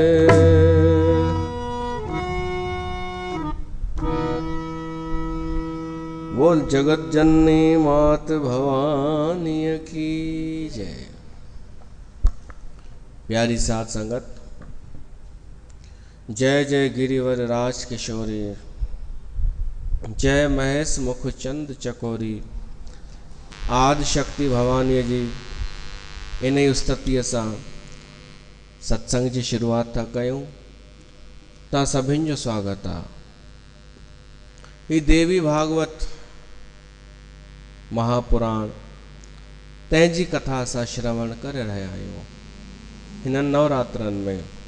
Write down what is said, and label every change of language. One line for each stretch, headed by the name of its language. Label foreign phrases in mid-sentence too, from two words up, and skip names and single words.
Hindi: बोल जगत जननी मात भवानी की जय। प्यारी साध संगत, जय जय गिरिवर राज किशोरी। जय महेश मुख चंद चकोरी।
Sindhi: आदि शक्ति भवानी जी इन स्तुतीअ सां सत्संग जी शुरूआत था कयूं। तव्हां सभिनि जो स्वागत आहे। ही देवी भागवत महापुराण तंहिंजी कथा असां श्रवण करे रहिया आहियूं हिन नवरात्रनि में।